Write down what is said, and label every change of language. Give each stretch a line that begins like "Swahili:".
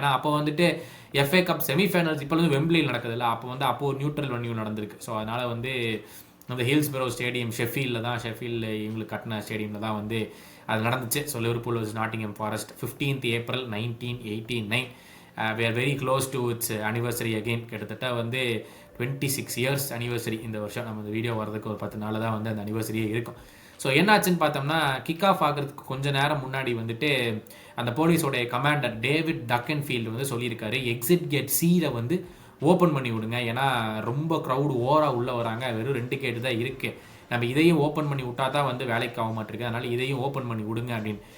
Tamil: ஏன்னா அப்போ வந்துட்டு FA கப் செமிஃபைனல்ஸ் இப்போ வந்து வெம்பிளியில் நடக்குதுல்ல, அப்போ ஒரு நியூட்ரல் வென்யூ நடந்திருக்கு. ஸோ அதனால் வந்து அந்த ஹில்ஸ்பரோ ஸ்டேடியம் ஷெஃபீல்டில் இவங்களுக்கு கட்டின ஸ்டேடியமில் தான் வந்து அது நடந்துச்சு. So Liverpool versus Nottingham forest 15th April 1989.
English: we are very close to its anniversary again.
Tamil: கிட்டத்தட்ட வந்து 26 years அனிவர்சரி இந்த வருஷம். நம்ம இந்த வீடியோ வரதுக்கு ஒரு 10 நாள் தான் வந்து அந்த அனிவர்சரியே இருக்கும். ஸோ என்னாச்சுன்னு பார்த்தோம்னா, கிக் ஆஃப் ஆகிறதுக்கு கொஞ்சம் நேரம் முன்னாடி வந்துட்டு அந்த போலீஸோடைய கமாண்டர் டேவிட் டக்கன்ஃபீல்டு வந்து சொல்லியிருக்காரு, எக்ஸிட் கேட் Cல வந்து ஓப்பன் பண்ணி விடுங்க, ஏன்னா ரொம்ப க்ரௌடு ஓவராக உள்ளே வராங்க, வெறும் 2 கேட்டு தான் இருக்குது, நம்ம இதையும் ஓப்பன் பண்ணி விட்டா தான் வந்து வேலைக்கு ஆக மாட்டிருக்கு, அதனால் இதையும் ஓப்பன் பண்ணி விடுங்க அப்படின்னு.